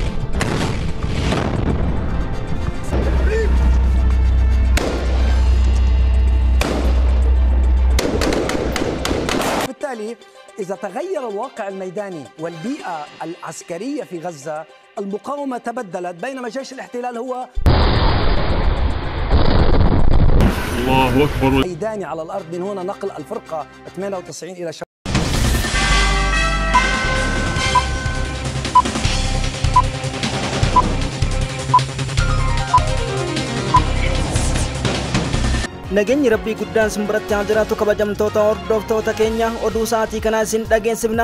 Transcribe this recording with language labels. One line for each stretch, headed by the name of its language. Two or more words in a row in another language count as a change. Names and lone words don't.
Arabic: بالتالي إذا تغير الواقع الميداني والبيئة العسكرية في غزة، المقاومة تبدلت، بينما جيش الاحتلال هو الله أكبر ميداني على الأرض. من هنا نقل الفرقة 98 إلى شمال.
Oromo: Nageenyi rabbii guddaan simbiratti haa jiraatu kabajamtoota hordoftoota keenya oduu sa'aatii kanaa isin dhageessifna.